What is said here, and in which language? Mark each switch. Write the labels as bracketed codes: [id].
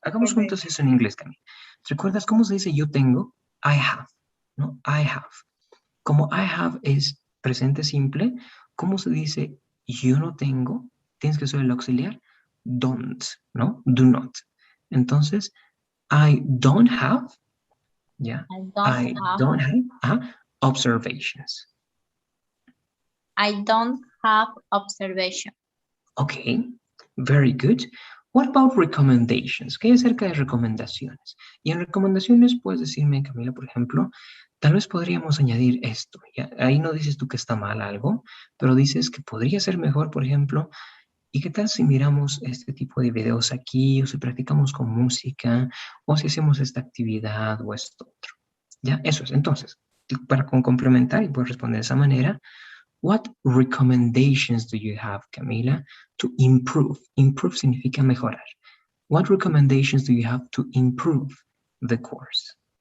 [es] Hagamos juntos eso en inglés, Camila. ¿Recuerdas cómo se dice yo tengo? [en] I have, [es] ¿no? I have. Como I have es presente simple, ¿cómo se dice yo no tengo? Tienes que usar el auxiliar don't, ¿no? [en] Do not. [es] Entonces, [en] I don't have, ¿ya? I don't have observations. I don't have observation. Okay, very good. What about recommendations? [es] ¿Qué hay acerca de recomendaciones? Y en recomendaciones puedes decirme, Camila, por ejemplo, tal vez podríamos añadir esto. ¿Ya? Ahí no dices tú que está mal algo, pero dices que podría ser mejor, por ejemplo, ¿y qué tal si miramos este tipo de videos aquí, o si practicamos con música, o si hacemos esta actividad o esto otro? ¿Ya? Eso es. Entonces, para complementar y puedes responder de esa manera, [en] what recommendations do you have, Camila, to improve? [es] Improve significa mejorar. [en] What recommendations do you have to improve the course?